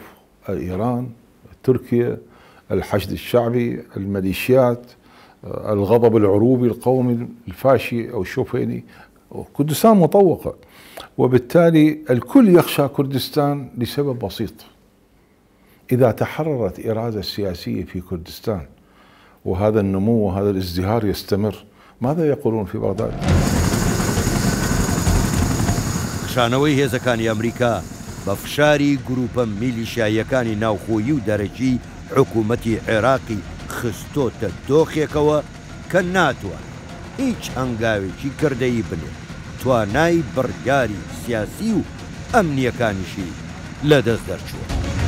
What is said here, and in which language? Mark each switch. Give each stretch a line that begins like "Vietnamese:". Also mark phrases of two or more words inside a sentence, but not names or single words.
Arabic: إيران، تركيا، الحشد الشعبي، الميليشيات، الغضب العروبي القومي الفاشي أو الشوفيني. كردستان مطوقة، وبالتالي الكل يخشى كردستان لسبب بسيط: إذا تحررت إرادة سياسية في كردستان وهذا النمو وهذا الازدهار يستمر، ماذا يقولون في بغداد؟
Central Kurdish: خشانەوەی هێزەکانی ئەمریکا بە فشاری گروپە میلیشایەکانی ناوخۆیی و دەرەکی حکوومەتی عێراقی خستۆتە دۆخێکەوە کە ناتوانێت هیچ هەنگاوێکی کردەیی بنێت، توانای بڕیاری سیاسی و ئەمنیەکانیشی لەدەست دەرچووە.